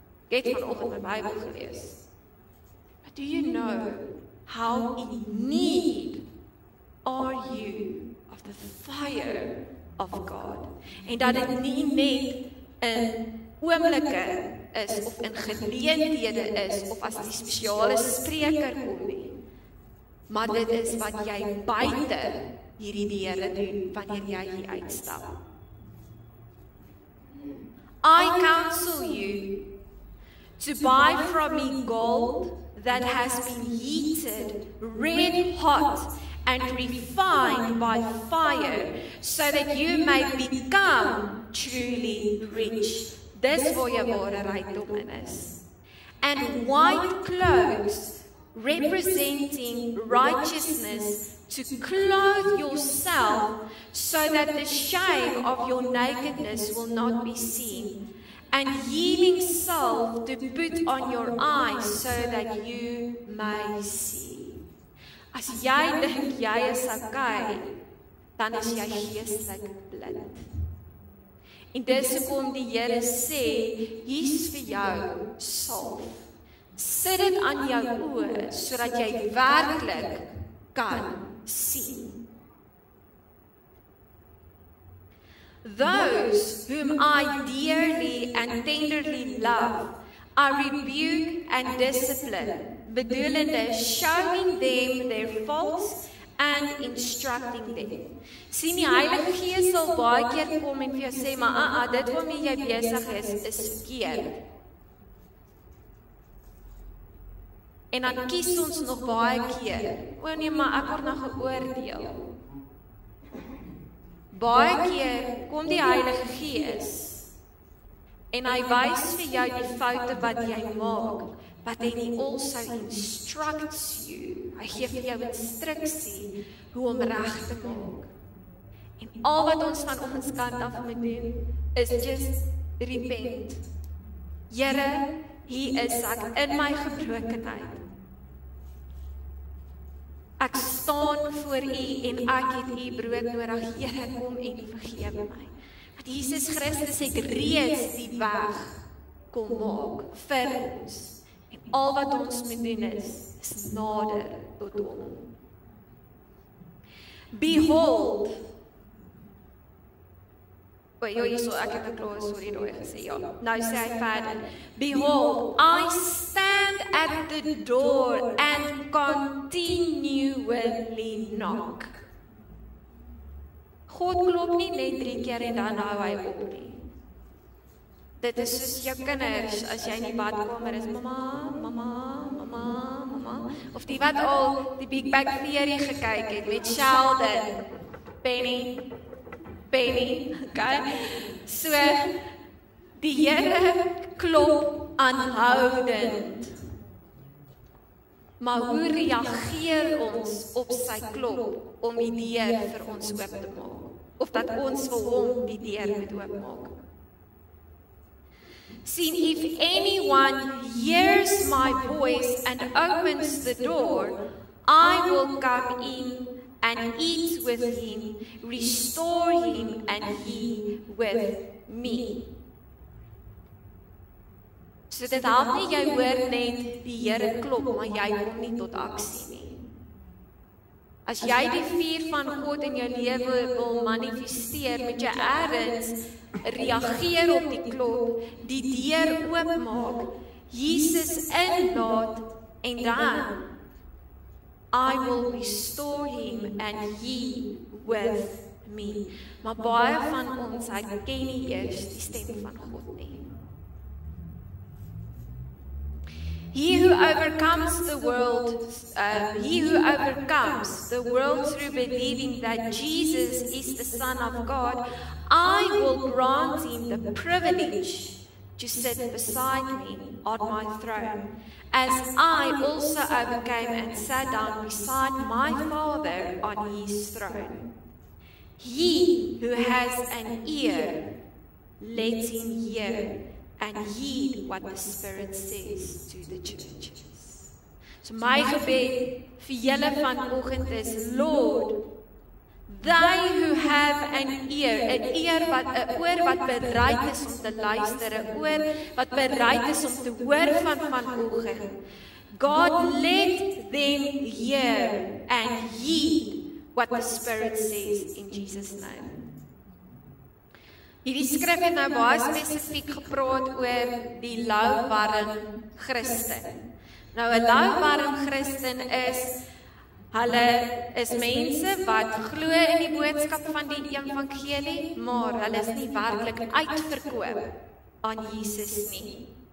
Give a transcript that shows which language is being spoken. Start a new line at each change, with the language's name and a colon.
Afrikaans: Ek het vanoggend my Bybel gelees.
English: But do you know how in need are you of the fire of God?
Afrikaans: En dat dit nie net in oomblikke is, of in geleenthede is, of as die spesiale spreker kom nie. Maar dit is wat jy buite hierdie deure doen, wanneer jy hier uitstap.
English: I counsel you to buy from me gold that has been heated red hot and refined by fire, so that you may become truly rich.
Afrikaans: Dis waar jou ware rykdom in is.
English: and white clothes representing righteousness to clothe yourself so that the shame of your nakedness will not be seen, and healing salve to put on your eyes so that you may see.
Afrikaans: As jy dink jy is okay, dan is jy geestelik blind. En dis hoekom die Here sê, hier's vir jou salf. Sit dit aan jou oë, sodat jy werklik kan sien.
English: Those whom I dearly and tenderly love, I rebuke and discipline, bedoelende showing them their faults and instructing them.
Afrikaans: Sien, die Heilige Gees sal baie keer kom en vir jou sê, maar dit waarmee jy besig is verkeerd. En dan kies ons nog baie keer, nee, maar ek word nou geoordeel. Baie keer kom die Heilige Gees en hy wys vir jou die foute wat jy maak,
English: but then he also instructs you.
Afrikaans: Hy gee vir jou instruksie hoe om reg te maak. En al wat ons van ons kant af moet doen, is
English: just repent.
Afrikaans: Here, hier is ek in my gebrokenheid. Ek staan voor U en ek het U brood nodig. Here, kom en vergewe my. Want Jesus Christus het reeds die weg kom maak vir ons. En al wat ons moet doen is nader tot hom.
English: Behold.
Afrikaans: Ek het klaar daai gesê, ja. Nou sê hy verder,
English: behold, I stand at the door and continually knock.
Afrikaans: God klop nie net 3 keer en dan hou hy op nie. Dit is soos jou kinders, as jy in die badkamer is, mama, of die wat al die Big Bang Theory gekyk het, met Sheldon, Penny, okay? So, die Here klop aanhoudend. Maar hoe reageer ons op sy klop om die deur vir ons oop te maak? Of dat ons vir hom die deur moet oopmaak?
English: See, if anyone hears my voice and opens the door, I will come in and eat with him, restore him, and he with me.
Afrikaans: So dit help nie jy hoor net die Here klop, maar jy kom nie tot aksie nie. As jy die vuur van God in jou lewe wil manifesteer, moet jy ergens reageer op die klop, die deur oopmaak, Jesus inlaat en dan
English: I will restore him and he with me.
Afrikaans: Maar baie van ons ken nie eers die stem van God nie.
English: He who overcomes the world through believing that Jesus is the Son of God, I will grant him the privilege to sit beside me on my throne, as I also overcame and sat down beside my Father on his throne. He who has an ear, let him hear and heed what the Spirit says to the churches.
Afrikaans: So my gebed vir julle vanoggend is,
English: Lord, they who have an ear,
Afrikaans: 'n oor wat bereid is om te luister, 'n oor wat bereid is om te hoor van vanoggend.
English: God, let them hear and heed what the Spirit says in Jesus' name.
Afrikaans: Hierdie skrif het nou baie spesifiek gepraat oor die louwarm Christen. Nou 'n louwarm Christen hulle is mense wat glo in die boodskap van die evangelie, maar hulle is nie werklik uitverkoop aan Jesus nie.